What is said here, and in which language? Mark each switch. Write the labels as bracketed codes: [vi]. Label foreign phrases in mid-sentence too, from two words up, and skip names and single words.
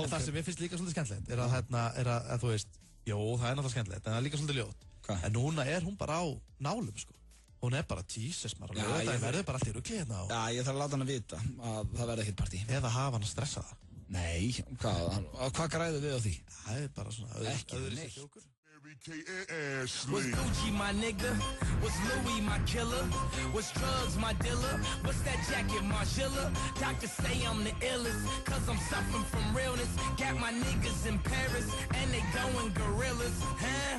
[is] Það sem ég finnst líka svolítið skemmtilegt er að þú veist, jú, það er náttúrulega skemmtilegt, en það er líka svolítið ljótt. En núna er hún bara á nálum, sko. Hún er bara Jesus, maður. Það verður bara allt í rugli hérna á. Já, ég þarf að láta hann að vita að það verði ekkert partí. Eða hafa hann að stressa það. Nei, hvað græðu við á því? Það er bara svona ekki neitt. [en] Was Gucci my nigga? Was Louis my killer? Was drugs my dealer? What's that jacket, Margilla? Doctors say I'm the illest, cause I'm suffering from realness. Got my niggas in Paris, and they going gorillas, huh?